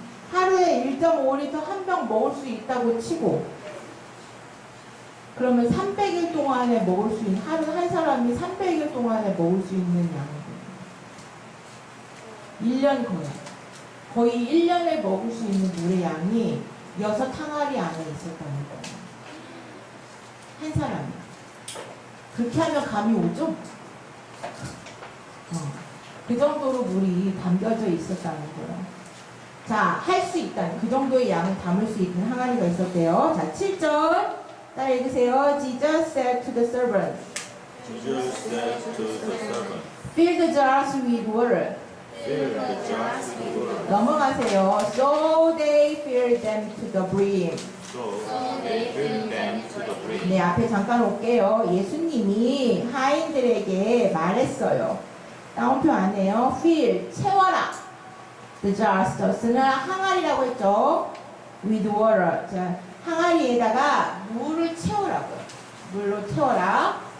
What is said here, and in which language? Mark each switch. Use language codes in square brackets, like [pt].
[ko] 하루에 1.5리터 한 병 먹을 수 있다고 치고 그러면 300일 동안에 먹을 수 있는 하루 한 사람이 300일 동안에 먹을 수 있는 양이에요. 1년 거의 1년에 먹을 수 있는 물의 양이 6 항아리 안에 있었다는 거예요. 한 사람이. 그렇게 하면 감이 오죠? 그 정도로 물이 담겨져 있었다는 거예요. 자, 할 수 있다는 그 정도의 양을 담을 수 있는 항아리가 있었대요. 자, 7절 따라 읽으세요. [en] Jesus said to the servants, Jesus said to the servant, fill the jars with water. fill the jars with water. [ko] 넘어가세요. [en] So they filled them to the brim. So they filled them to the brim. [ko] 네, 앞에 잠깐 올게요. 예수님이 하인들에게 말했어요. 따옴표 안에요. fill, 채워라. [en] The jars, [ko] 저스는 항아리라고 했죠. [en] with water. [ko] 자, 항아리에다가 물을 채우라고요. 물로 채워라.